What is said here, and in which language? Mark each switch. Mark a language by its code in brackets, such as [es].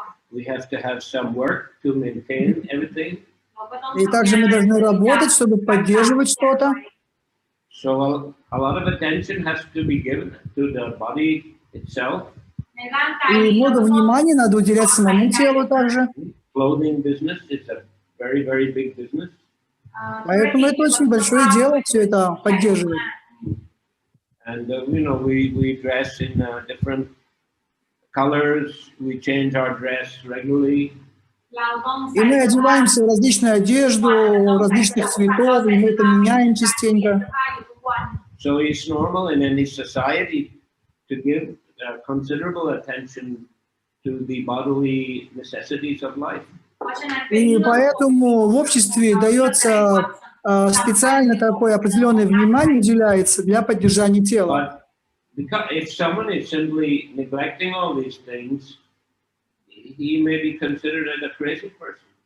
[en] We have to have some work to maintain everything. [ru] И также мы должны работать, чтобы поддерживать что-то. [en] So a lot of attention has to be given to the body itself. [ru] И много внимания надо уделять самому телу также. [en] Clothing business is a very, very big business. [ru] Поэтому это очень большое дело все это поддерживать. [en] And you know, we dress in different colors. We change our dress regularly. [ru] И мы одеваемся в различную одежду, различных цветов, и мы это меняем частенько. [en] So it's normal in any society to give considerable attention to the bodily necessities of life. [ru] И поэтому в обществе дается специально такое определенное внимание уделяется для поддержания тела. [en] But if someone is simply neglecting all these things, he may be considered as a crazy person.